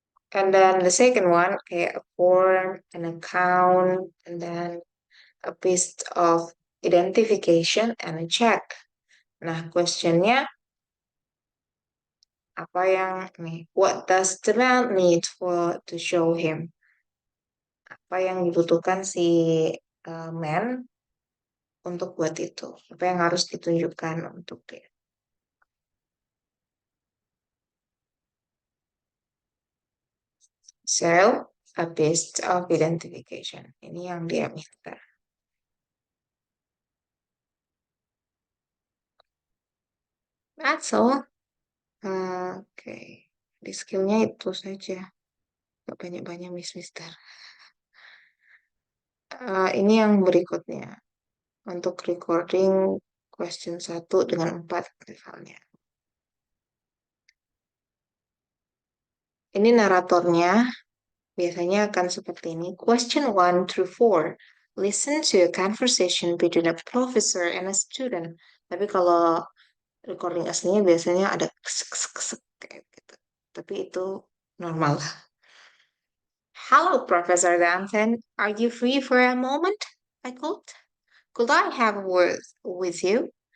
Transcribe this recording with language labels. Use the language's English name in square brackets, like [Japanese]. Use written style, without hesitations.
[English] And then the second one, [Indonesian] kayak [English] a form, an account, and then a piece of identification and a check. [Indonesian] Nah, questionnya apa yang nih? [English] What does the man need to show him? [Indonesian] Apa yang dibutuhkan si man untuk buat itu? Apa yang harus ditunjukkan untuk dia? [English] So, a piece of identification. [Indonesian] Ini yang dia minta. [English] That's all. [Indonesian] Oke. Di skillnya itu saja. Gak banyak-banyak Mister. Ini yang berikutnya. Untuk recording question 1 dengan 4 misalnya. Ini naratornya biasanya akan seperti ini. [English] Question 1 through 4. Listen to a conversation between a professor and a student. [Indonesian] Tapi kalau recording aslinya biasanya ada kesek-kesek kayak gitu. Tapi itu normal. [English] Hello, Professor Danton. Are you free for a moment? I called. Could I have a word with you?